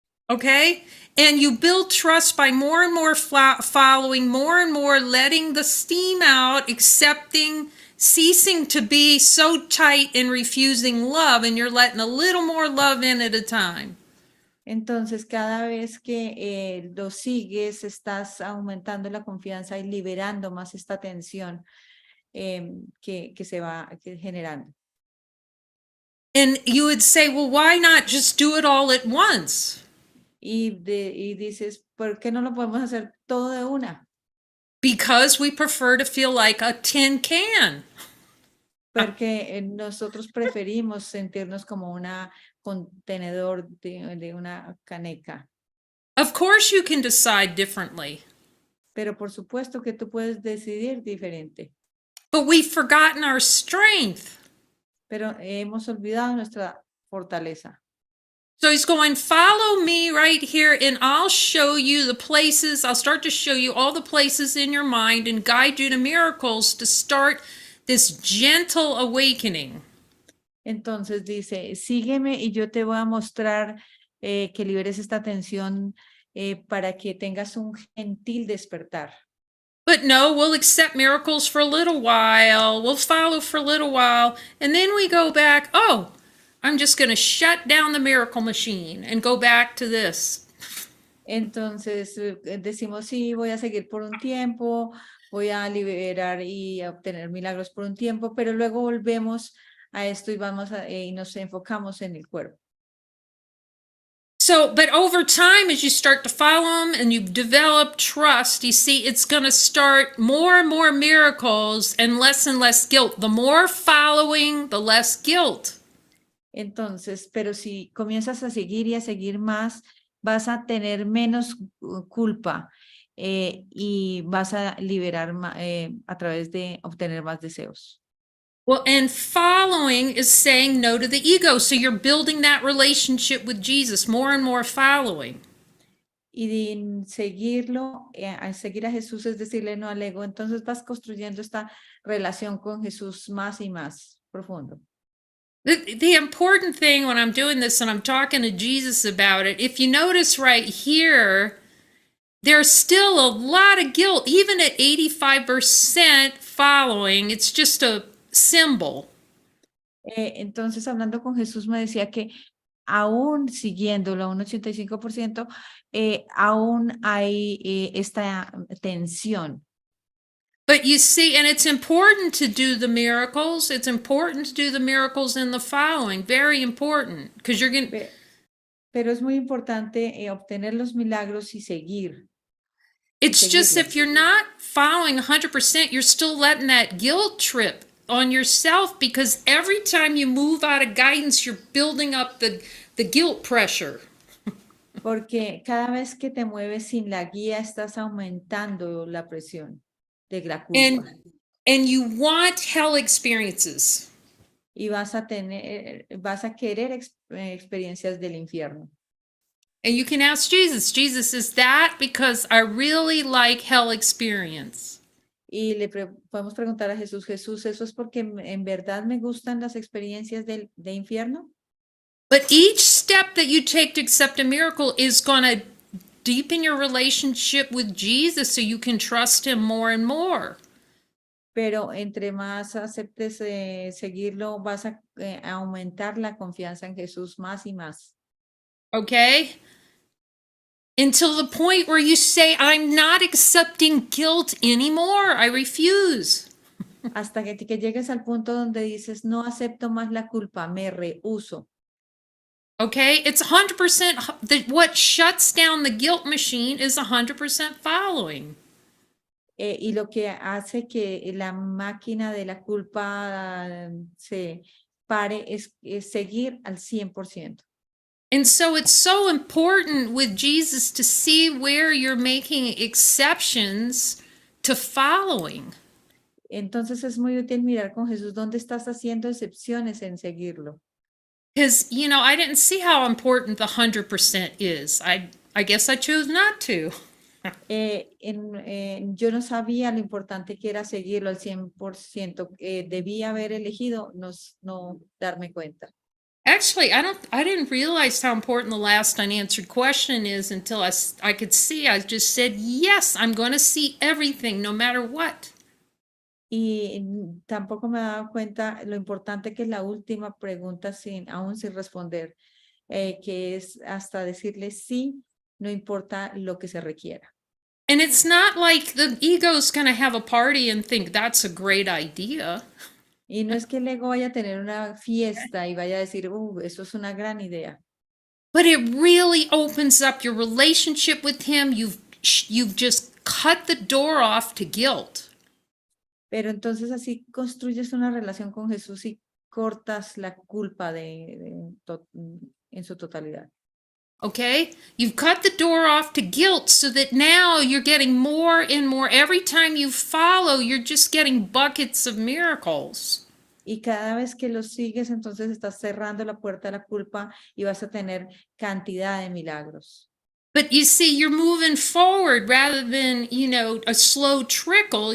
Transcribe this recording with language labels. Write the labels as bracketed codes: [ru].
[en] Okay? And you build trust by more and more following, more and more letting the steam out, accepting ceasing to be so tight and refusing love, and you're letting a little more love in at a time. [es] Entonces, cada vez que lo sigues, estás aumentando la confianza y liberando más esta tensión que se va generando. [en] And you would say, well, why not just do it all at once? [es] Y dices, ¿por qué no lo podemos hacer todo de una? [en] Because we prefer to feel like a tin can. [es] Porque nosotros preferimos sentirnos como una contenedor de una caneca. [en] Of course, you can decide differently, [es] Pero por supuesto que tú puedes decidir diferente. [en] but we've forgotten our strength. [es] Pero hemos olvidado nuestra fortaleza. [en] So he's going, follow me right here, and I'll show you the places. I'll start to show you all the places in your mind and guide you to miracles to start this gentle awakening. [es] Entonces dice, sígueme y yo te voy a mostrar que liberes esta tensión para que tengas un gentil despertar. [en] But no, we'll accept miracles for a little while. We'll follow for a little while. And then we go back, oh, I'm just going to shut down the miracle machine and go back to this. [es] Entonces decimos, sí, voy a seguir por un tiempo, voy a liberar y a obtener milagros por un tiempo, pero luego volvemos a esto y nos enfocamos en el cuerpo. [en] So, but over time, as you start to follow him and you develop trust, you see it's going to start more and more miracles and less guilt. The more following, the less guilt. [es] Entonces, pero si comienzas a seguir y a seguir más, vas a tener menos culpa y vas a liberar a través de obtener más deseos. [en] Well, and following is saying no to the ego. So you're building that relationship with Jesus, more and more following. [es] Y seguirlo, seguir a Jesús es decirle no al ego. Entonces vas construyendo esta relación con Jesús más y más profundo. [en] The important thing when I'm doing this and I'm talking to Jesus about it, if you notice right here, there's still a lot of guilt. Even at 85% following, it's just a symbol. [es] Entonces, hablando con Jesús, me decía que aún siguiéndolo a un 85%, aún hay esta tensión. [en] But you see, and it's important to do the miracles. It's important to do the miracles in the following. Very important. Because you're going to... [es] Pero es muy importante obtener los milagros y seguir. [en] It's just if you're not following 100%, you're still letting that guilt trip on yourself, because every time you move out of guidance, you're building up the guilt pressure. [es] Porque cada vez que te mueves sin la guía, estás aumentando la presión de la culpa. [en] And you want hell experiences. [es] Y vas a querer experiencias del infierno. [en] And you can ask Jesus, is that because I really like hell experience? [es] Y podemos preguntar a Jesús, ¿eso es porque en verdad me gustan las experiencias de infierno? [en] But each step that you take to accept a miracle is going to deepen your relationship with Jesus so you can trust him more and more. [es] Pero entre más aceptes seguirlo, vas a aumentar la confianza en Jesús más y más. [en] Okay? Until the point where you say, I'm not accepting guilt anymore. I refuse. [es] Hasta que llegues al punto donde dices, no acepto más la culpa, me rehúso. [en] Okay? It's 100%. What shuts down the guilt machine is 100% following. [es] Y lo que hace que la máquina de la culpa se pare es seguir al 100%. [en] And so it's so important with Jesus to see where you're making exceptions to following. [es] Entonces es muy útil mirar con Jesús dónde estás haciendo excepciones en seguirlo. [en] Because, I didn't see how important the 100% is. I guess I chose not to. [es] Yo no sabía lo importante que era seguirlo al 100%. Debía haber elegido no darme cuenta. [en] Actually, I didn't realize how important the last unanswered question is until I could see. I just said, yes, I'm going to see everything no matter what. [es] Y tampoco me he dado cuenta lo importante que es la última pregunta aún sin responder, que es hasta decirle sí, no importa lo que se requiera. [en] And it's not like the ego's going to have a party and think that's a great idea. [es] Y no es que el ego vaya a tener una fiesta y vaya a decir, eso es una gran idea. [en] But it really opens up your relationship with him. You've just cut the door off to guilt. [es] Pero entonces así construyes una relación con Jesús y cortas la culpa en su totalidad. [en] Okay? You've cut the door off to guilt so that now you're getting more and more. Every time you follow, you're just getting buckets of miracles. [es] Y cada vez que lo sigues, entonces estás cerrando la puerta a la culpa y vas a tener cantidad de milagros. [en] But you see, you're moving forward rather than, a slow trickle.